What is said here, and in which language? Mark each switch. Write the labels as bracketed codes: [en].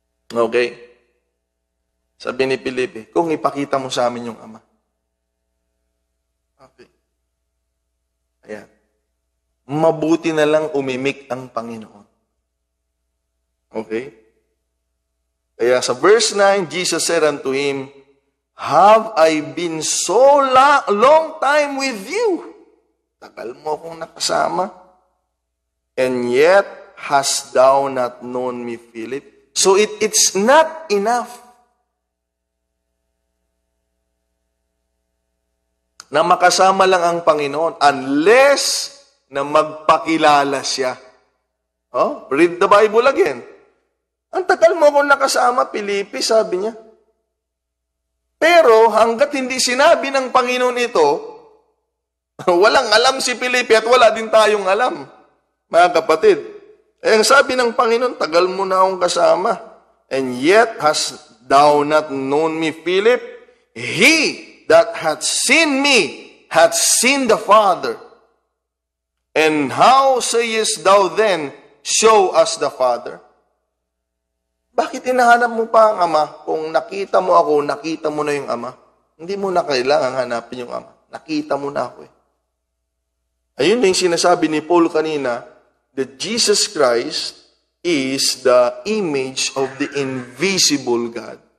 [tl] Okay? Sabi ni Felipe, kung ipakita mo sa amin yung Ama. Okay. Ayan. Mabuti na lang umimik ang Panginoon. Okay? Kaya sa verse 9, [en] Jesus said unto him, Have I been so long time with you? [tl] Tagal mo akong nakasama. [en] And yet, hast thou not known me, Philip? So it's not enough [tl] na makasama lang ang Panginoon unless na magpakilala siya. [en] Read the Bible again. [tl] Ang tagal mo akong nakasama, Felipe, sabi niya. Pero hanggat hindi sinabi ng Panginoon ito, walang alam si Felipe at wala din tayong alam, mga kapatid. Ang sabi ng Panginoon, tagal mo na akong kasama. [en] And yet hast thou not known me, Philip? He that hath seen me, hath seen the Father. And how sayest thou then, show us the Father? [tl] Bakit hinahanap mo pa ang Ama? Kung nakita mo ako, nakita mo na yung Ama. Hindi mo na kailangan hanapin yung Ama. Nakita mo na ako eh. Ayun na yung sinasabi ni Paul kanina, [en] that Jesus Christ is the image of the invisible God.